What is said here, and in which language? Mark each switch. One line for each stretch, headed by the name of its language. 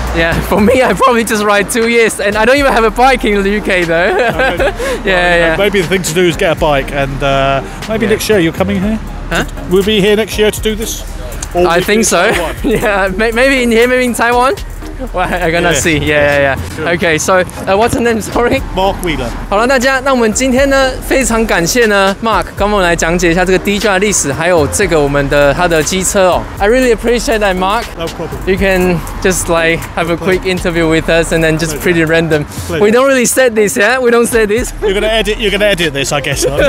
English: Yeah, for me, I probably just ride 2 years, and I don't even have a bike in the UK though. Yeah. Maybe the thing to do is get a bike, and maybe next year you're coming here? Huh? We'll be here next year to do this? Or I think so. Yeah, maybe in here, maybe in Taiwan. Well, I'm gonna see. Yeah. Okay, so what's your name? Sorry. Mark Wheeler.
Chinese: 好了，大家，那我们今天呢，非常感谢呢 Mark 跟我们来讲解一下这个 DGR 的历史，还有这个我们的它的机车哦。
English: I really appreciate that, Mark. No problem. You can just like have a quick interview with us, and then just pretty random. Pleasure. We don't really say this, yeah. We don't say this. You're gonna edit this, I guess.